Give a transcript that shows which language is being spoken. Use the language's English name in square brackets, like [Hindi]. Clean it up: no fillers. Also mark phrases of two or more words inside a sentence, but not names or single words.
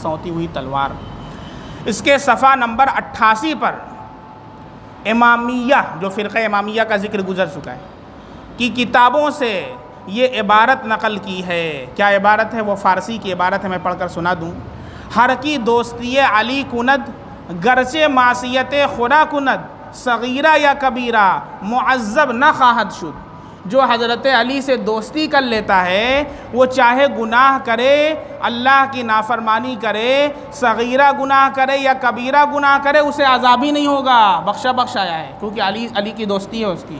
[Urdu] سونتی ہوئی تلوار. اس کے صفحہ نمبر 88 پر امامیہ، جو فرقہ امامیہ کا ذکر گزر چکا ہے، کی کتابوں سے یہ عبارت نقل کی ہے. کیا عبارت ہے؟ وہ فارسی کی عبارت ہے، میں پڑھ کر سنا دوں. [Persian] ہر کی دوستی علی کند، گرچہ معصیت خدا کند، صغیرہ یا کبیرہ معذب نہ خواہد شد. [Urdu] جو حضرت علی سے دوستی کر لیتا ہے وہ چاہے گناہ کرے، اللہ کی نافرمانی کرے، صغیرہ گناہ کرے یا کبیرہ گناہ کرے، اسے عذاب ہی نہیں ہوگا، بخشا آیا ہے، کیونکہ علی کی دوستی ہے اس کی.